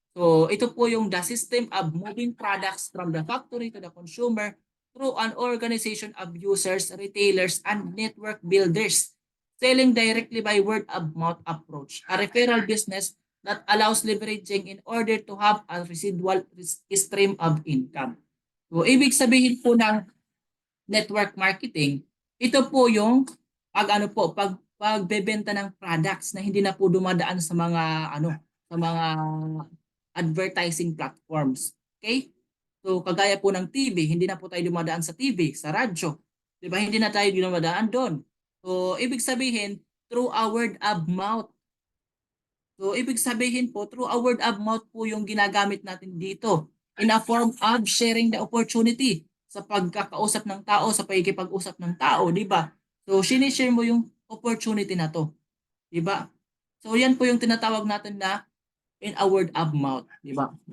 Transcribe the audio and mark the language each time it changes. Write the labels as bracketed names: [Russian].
[Filipino] So ito po yung [English] the system of moving products from the factory to the consumer through an organization of users, retailers, and network builders selling directly by word of mouth approach, a referral business that allows leveraging in order to have a residual stream of income. [Filipino] So ibig sabihin po ng network marketing, ito po yung pagbebenta ng products na hindi na po dumadaan sa mga advertising platforms. Okay? So kagaya po ng TV, hindi na po tayo dumadaan sa TV, sa radyo. 'Di ba? Hindi na tayo dumadaan doon. [English] So [Filipino] ibig sabihin [English] through a word of mouth. [Filipino] So ibig sabihin po [English] through a word of mouth [Filipino] po yung ginagamit natin dito [English] in a form of sharing the opportunity [Filipino] sa pagkakausap ng tao, sa pagkikipag-usap ng tao, di ba? So sinishare mo yung opportunity na to, di ba? So yan po yung tinatawag natin na [English] in a word of mouth, [Filipino] di ba?